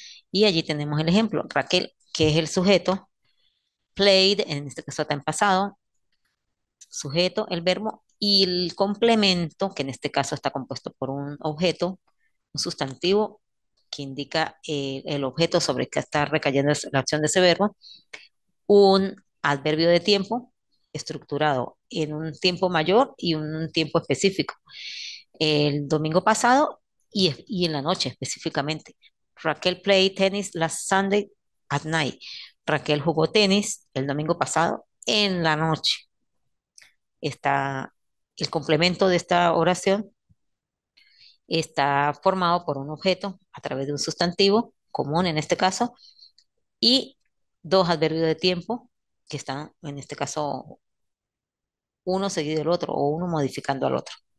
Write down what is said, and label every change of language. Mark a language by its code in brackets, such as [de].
[es] Y allí tenemos el ejemplo. Raquel, que es el sujeto, played, en este caso está en pasado, sujeto, el verbo, y el complemento, que en este caso está compuesto por un objeto, un sustantivo, que indica el objeto sobre el que está recayendo la acción de ese verbo, un adverbio de tiempo estructurado en un tiempo mayor y un tiempo específico. El domingo pasado y en la noche específicamente. [en] Raquel played tennis last Sunday at night. [es] Raquel jugó tenis el domingo pasado en la noche. Está el complemento de esta oración está formado por un objeto a través de un sustantivo común en este caso y dos adverbios de tiempo que están en este caso uno seguido del otro o uno modificando al otro.